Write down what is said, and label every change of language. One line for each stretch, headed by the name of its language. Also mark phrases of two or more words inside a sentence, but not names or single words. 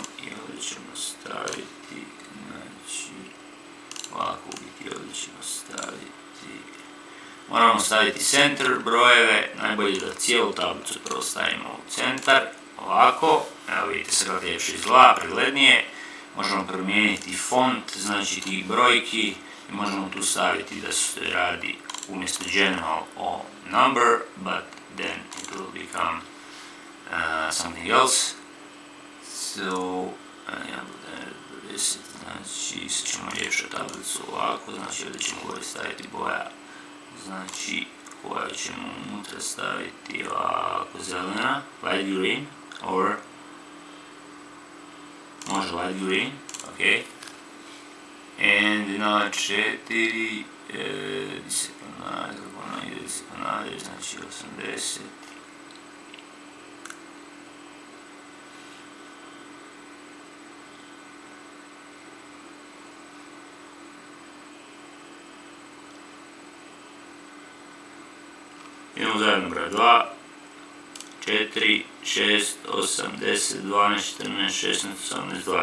Croatian: i ovdje ćemo staviti, znači ovako biti ovdje ćemo staviti, moramo staviti center brojeve, najbolje da cijelu tablicu prvo stavimo u centar, ovako, evo vidite se kako ljepše izgleda, preglednije, možemo promijeniti font, znači tih brojki i možemo tu staviti da se radi umjesto general o number,
English: but then it will become something else. So,
Croatian: znači sad ćemo ljepšati tablicu ovako, znači ovdje ćemo gore staviti boja, znači koja ćemo unutra staviti ovako zelena,
English: light green, or može light green, ok.
Croatian: And na 4, gdje se ponavlja, znači 80. Idemo zajedno broj 2, 4, 6, 8, 10, 12, 14, 16, 18, 20.